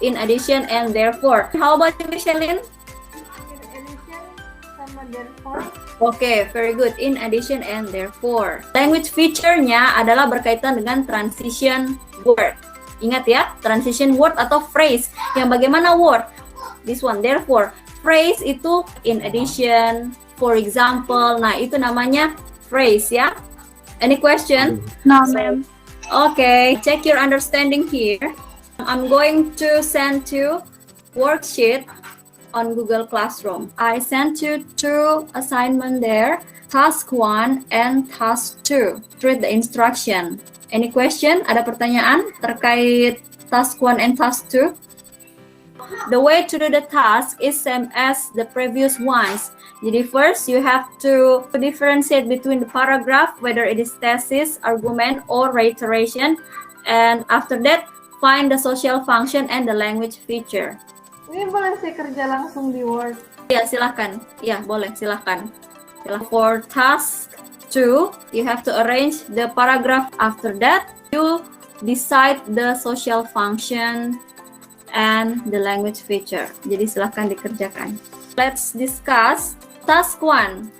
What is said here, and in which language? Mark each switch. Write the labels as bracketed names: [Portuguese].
[English] In addition and therefore. How about you, Michelin? Okay, very good. In addition and therefore. [Indonesian] Language feature-nya adalah berkaitan dengan transition word. Ingat ya, transition word atau phrase. Yang bagaimana word? [English] This one, therefore. Phrase itu in addition, for example. [Indonesian] Nah, itu namanya phrase ya. [English] Any question? No, ma'am. Okay, check your understanding here. I'm going to send you worksheet on Google Classroom. I sent you 2 assignment there, task 1 and task 2. Read the instruction. Any question? [Indonesian] Ada pertanyaan terkait task 1 and task 2? [English] The way to do the task is same as the previous ones. Jadi first you have to differentiate between the paragraph, whether it is thesis, argument, or reiteration. And after that, find the social function and the language feature. [Indonesian] Ini boleh saya kerja langsung di Word? Ya, silakan. Ya, boleh, silakan. [English] For task 2, you have to arrange the paragraph. After that, you decide the social function and the language feature. [Indonesian] Jadi silakan dikerjakan. [English] Let's discuss task 1.